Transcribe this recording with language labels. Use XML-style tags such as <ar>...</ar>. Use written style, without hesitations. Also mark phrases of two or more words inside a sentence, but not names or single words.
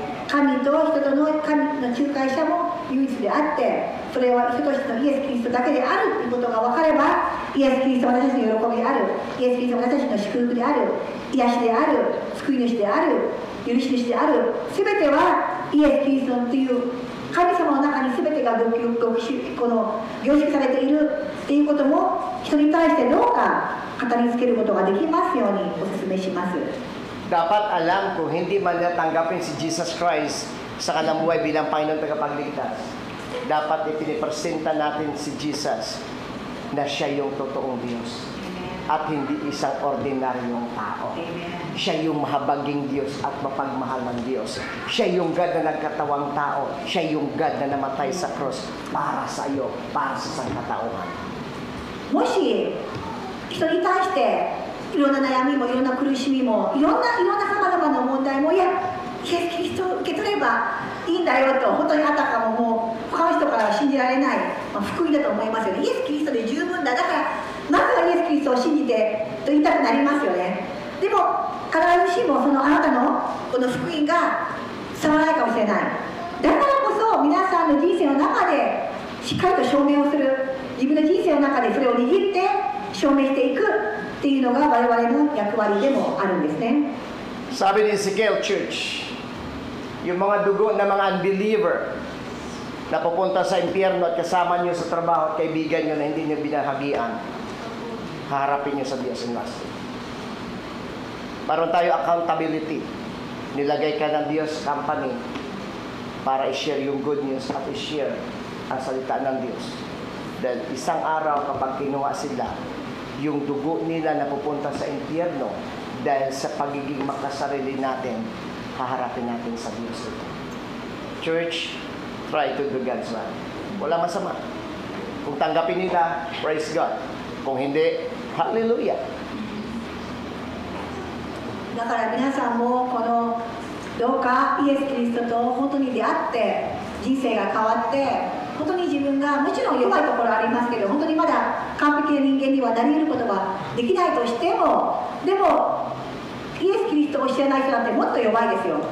<ja>神と人との神の仲介者も唯一であって、それは人としてのイエス・キリストだけであるということが分かれば、イエス・キリストは私たちの喜びである、イエス・キリストは私たちの祝福である、癒しである、救い主である、許し主である、すべてはイエス・キリストという神様の中にすべてがこの凝縮されているということも人に対してどうか語りつけることができますようにお勧めします。</ja> <tl>Dapat alam kung hindi man natanggapin si Jesus Christ sa kanyang buhay bilang Panginoon tagapagligtas, dapat ipinipresenta natin si Jesus na siya yung totoong Diyos at hindi isang ordinaryong tao. Siya yung mahabaging Diyos at mapagmahal ng Diyos. Siya yung God na nagkatawang tao. Siya yung God na namatay sa cross para sa iyo, para sa sangkatauhan.</tl> <ja>もし人に対していろんな悩みもいろんな苦しみもいろんなさまざまな問題も、いやイエス・キリストを受け取ればいいんだよと、本当にあたかももう他の人からは信じられない、福音だと思いますよね。イエス・キリストで十分だ、だからまずはイエス・キリストを信じてと言いたくなりますよね。でも必ずしもそのあなたのこの福音が伝わらないかもしれない。だからこそ皆さんの人生の中でしっかりと証明をする、自分の人生の中でそれを握って証明していくっていうのが我々の役割でもあるんですね。</ja> <tl>Sabi ni Ezekiel Church, yung mga dugo na mga unbeliever na pupunta sa impyerno at kasama nyo sa trabaho at kaibigan nyo na hindi nyo binahagian, haharapin nyo sa Diyos</tl> <en>in last day.</en> <tl>Paron tayo accountability. Nilagay ka ng Diyos company para i-share yung</tl> <en>good news</en> <tl>at i-share ang salita ng Diyos. Dahil isang araw kapag kinuha sila, yung dugo nila na pupunta sa impyerno dahil sa pagiging makasarili natin, haharapin natin sa Diyos ito. Church,</tl> <en>try to do God's will.</en> <tl>Wala masama. Kung tanggapin nila,</tl> <en>praise God.</en> <tl>Kung hindi, hallelujah.</tl> <ja>だから皆さんもこのどうかイエス・キリストと本当に出会って人生が変わって本当に自分がもちろん弱いところありますけど本当にまだ完璧な人間にはなり得ることができないとしてもでもイエス・キリストを知らない人なんてもっと弱いですよ。</ja>